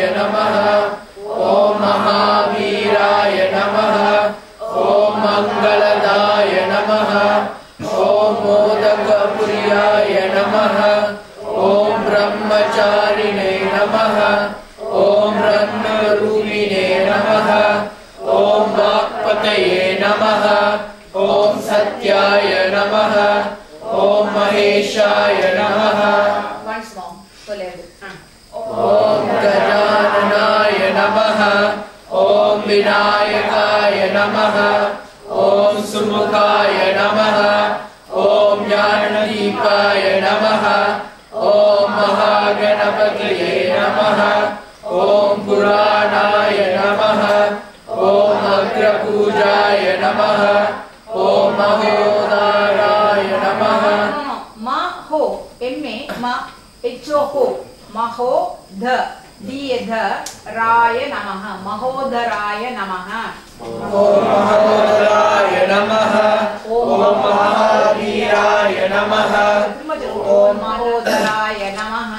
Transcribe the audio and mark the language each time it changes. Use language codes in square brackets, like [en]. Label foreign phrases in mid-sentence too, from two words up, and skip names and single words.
[sa] नमः ॐ महावीराय नमः ॐ मङ्गलदाय नमः ॐ मोदकप्रियाय नमः ॐ ब्रह्मचारिणे नमः ॐ रत्नरूपिणे नमः ॐ वाक्पतये नमः ॐ सत्याय नमः ॐ महेशाय नमः [en] once more [ta] சொல்லுங்க. [sa] ॐ गजाननाय नमः ॐ विनायकाय नमः ॐ सुमुखाय नमः ॐ ज्ञानदीपाय नमः ॐ महागणपतये नमः ॐ पुराणाय नमः ॐ अग्रपूजाय नमः ॐ महोदराय नमः M-A-H-O-H महोदराय नमः. महोदराय नमः. ॐ महोदराय नमः. ॐ महावीराय नमः. ॐ महोदराय नमः.